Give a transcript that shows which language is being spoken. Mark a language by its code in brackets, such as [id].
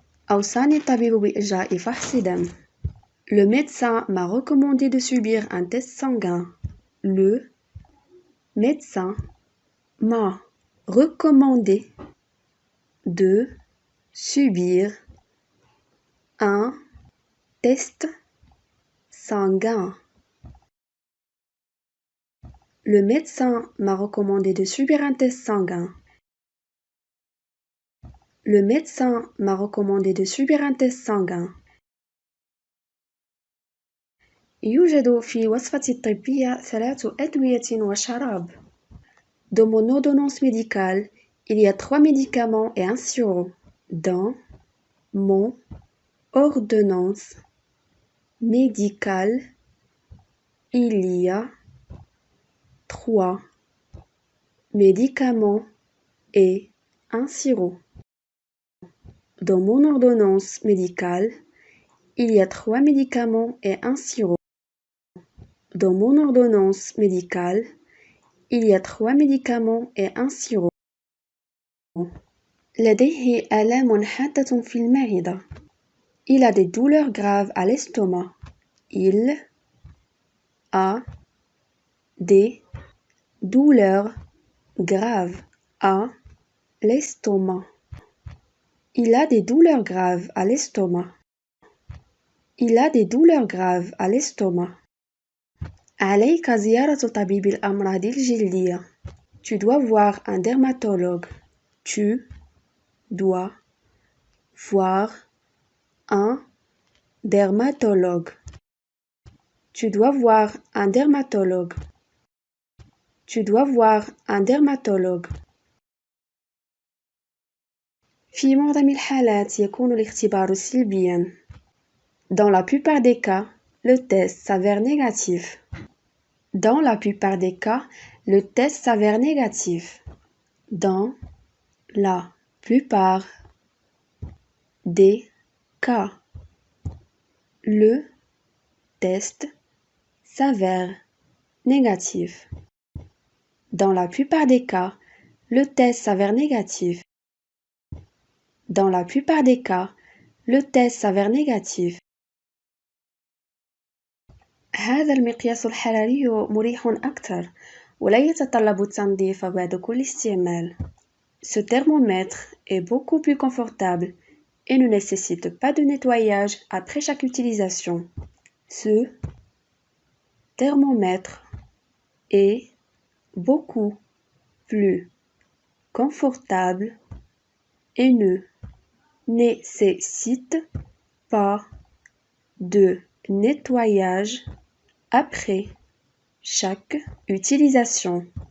[ar] أوصاني الطبيب بإجراء فحص دم. [fr] Le médecin m'a recommandé de subir un test sanguin. Le médecin m'a recommandé de subir un test sanguin. Le médecin m'a recommandé de subir un test sanguin. Le médecin m'a recommandé de subir un test sanguin. [ar] يوجد في وصفتي الطبية 3 أدوية وشراب. [fr] Dans mon ordonnance médicale, il y a 3 médicaments et un sirop. Dans mon ordonnance médicale, il y a 3 médicaments et un sirop. Dans mon ordonnance médicale, il y a 3 médicaments et un sirop. Dans mon ordonnance médicale, il y a 3 médicaments et un sirop. [ar] لديه آلام حادة في المعدة. [fr] Il a des douleurs graves à l'estomac. Il a des douleurs graves à l'estomac. Il a des douleurs graves à l'estomac. Il a des douleurs graves à l'estomac. [ar] عليك زيارة طبيب الأمراض الجلدية. [fr] Tu dois voir un dermatologue. Tu dois voir un dermatologue. Tu dois voir un dermatologue. Tu dois voir un dermatologue. [ar] في معظم الحالات يكون الاختبار سلبياً. [fr] Dans la plupart des cas, le test s'avère négatif. Dans la plupart des cas, le test s'avère négatif. Dans la plupart des cas, le test s'avère négatif. Dans la plupart des cas, le test s'avère négatif. Dans la plupart des cas, le test s'avère négatif. [ar] هذا المقياس الحراري مريح أكثر ولا يتطلب التنظيف بعد كل استعمال. [fr] Ce thermomètre est beaucoup plus confortable et ne nécessite pas de nettoyage après chaque utilisation. Ce thermomètre est beaucoup plus confortable et ne nécessite pas de nettoyage après chaque utilisation.